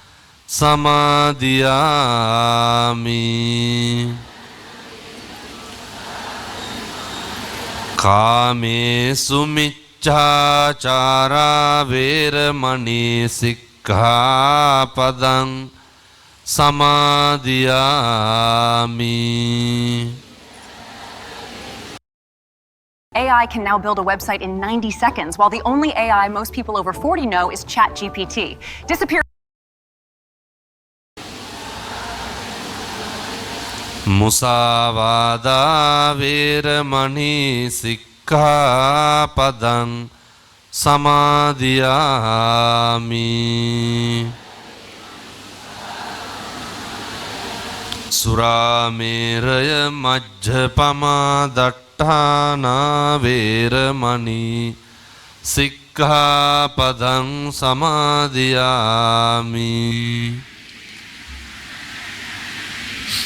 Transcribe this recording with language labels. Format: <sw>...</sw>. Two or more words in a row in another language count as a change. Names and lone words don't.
<pi>සමාදියාමි කාමේසු මිච්ඡාචාරා වේරමණී සික්ඛාපදං සමාදියාමි</pi> <en>AI can now build a website in 90 seconds, while the only AI most people over 40 know is ChatGPT.</en> <pi>මුසාවාදා වේරමණී සික්ඛාපදං සමාදියාමි සුරාමේරය මජ්ජපමා දට්ඨානා වේරමණී සික්ඛාපදං සමාදියාමි</pi>